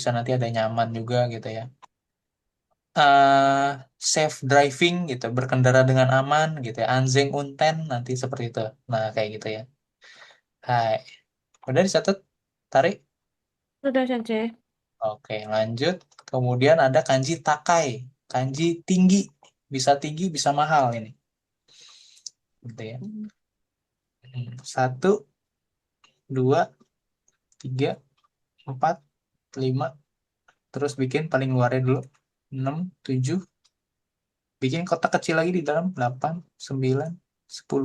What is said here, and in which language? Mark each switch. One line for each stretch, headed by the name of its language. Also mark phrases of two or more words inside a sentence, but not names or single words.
Indonesian: Bisa nanti ada nyaman juga gitu ya.
English: Safe driving
Indonesian: gitu, berkendara dengan aman gitu ya.
Japanese: 安全運転
Indonesian: nanti seperti itu. Nah, kayak gitu ya. Hai. Udah dicatat? Tarik. Sudah, Sensei. Oke, lanjut. Kemudian ada
Japanese: 漢字高い.
Indonesian: Kanji tinggi. Bisa tinggi, bisa mahal ini. Gitu ya. Satu, dua, tiga, empat, lima. Terus bikin paling luarnya dulu. Enam, tujuh. Bikin kotak kecil lagi di dalam. Delapan, sembilan, sepuluh.